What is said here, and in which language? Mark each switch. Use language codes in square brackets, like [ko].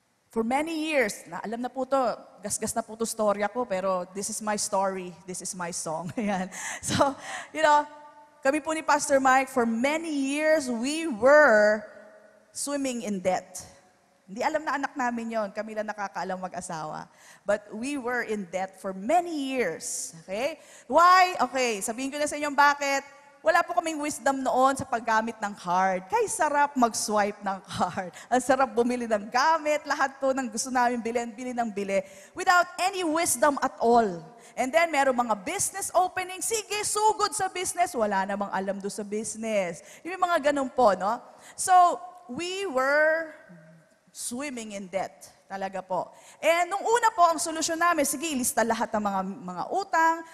[en] For many years, [tl] alam na po to, gasgas na po to storya ko, pero [en] this is my story, this is my song. Ayan. So, you know, [tl] kami po ni [en] Pastor Mike, for many years, we were swimming in debt. [tl] Hindi alam na anak namin yon, kami lang nakakaalam mag-asawa. [en] But we were in debt for many years. Okay? Why? [tl] Okay, sabihin ko na sa inyo bakit. Wala po kaming wisdom noon sa paggamit ng card. Kaya sarap mag-swipe ng card. Ang sarap bumili ng gamit. Lahat po ng gusto namin bili ng bili. [en] Without any wisdom at all. [tl] And then, meron mga business opening. Sige, sugod sa business. Wala namang alam doon sa business. Yung mga ganun po, no? [en] So, we were swimming in debt. [tl] Talaga po. And nung una po, ang solusyon namin, sige, ilista lahat ng mga utang.